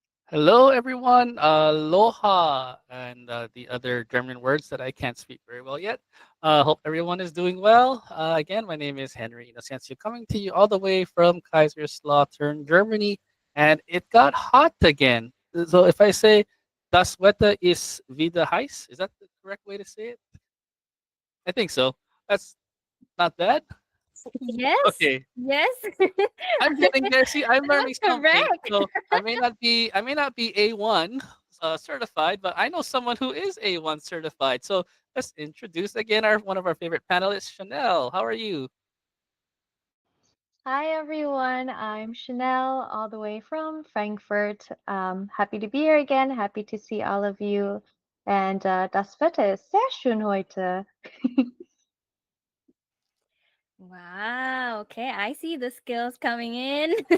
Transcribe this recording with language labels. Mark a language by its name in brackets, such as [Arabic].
[English] Hello, everyone. Aloha, and the other German words that I can't speak very well yet. Hope everyone is doing well. Again, my name is Henry Inocencio, coming to you all the way from Kaiserslautern, Germany, and it got hot again. So if I say [German] Das Wetter ist wieder heiß, [English] is that the correct way to say it? I think so. That's not bad. Yes. Okay. Yes. I'm getting there. See, I'm learning something. Correct. So I may not be A1 certified, but I know someone who is A1 certified. So let's introduce again one of our favorite panelists, Chanel. How are you? Hi everyone, I'm Chanel, all the way from Frankfurt. Happy to be here again, happy to see all of you. And [German] das Wetter ist sehr schön heute. [English] Wow, okay, I see the skills coming in.